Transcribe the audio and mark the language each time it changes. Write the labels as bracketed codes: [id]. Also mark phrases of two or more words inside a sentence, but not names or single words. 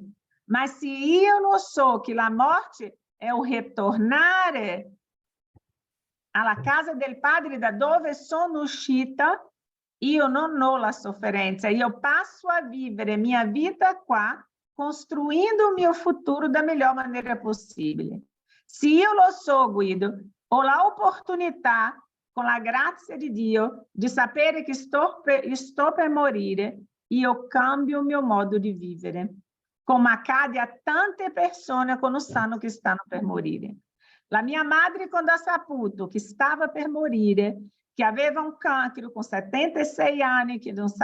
[it] Mas se io non so che la morte è o ritornare alla casa del Padre da dove sono uscita, io non ho la sofferenza, io passo a vivere mia vita qua, costruindo o mio futuro [pt] da melhor maneira possível. [it] Se io lo so, Guido, ho la opportunità, con la grazia di Dio, di sapere che sto per morire, io cambio il mio modo di vivere, come accade a tante persone quando sanno che stanno per morire. La mia madre, quando ha saputo che stava per morire, che aveva un cancro con 76 anni, che non